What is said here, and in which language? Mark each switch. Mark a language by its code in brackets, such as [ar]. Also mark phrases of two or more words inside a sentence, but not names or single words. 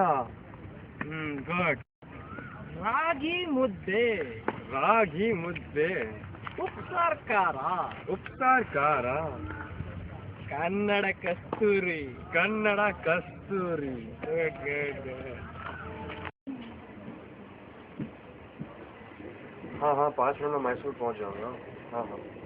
[kn] ಗುಡ್. ರಾಗಿ ಮುದ್ದೆ. ರಾಗಿ ಮುದ್ದೆ. ಉಪ್ಸಾರ್ ಖಾರ. ಉಪ್ಸಾರ್ ಖಾರ. ಕನ್ನಡ ಕಸ್ತೂರಿ. ಕನ್ನಡ ಕಸ್ತೂರಿ. [en] good good good. [hi] हाँ हाँ 5 मिनट में मैसूर पहुंच जाऊंगा. हाँ हाँ.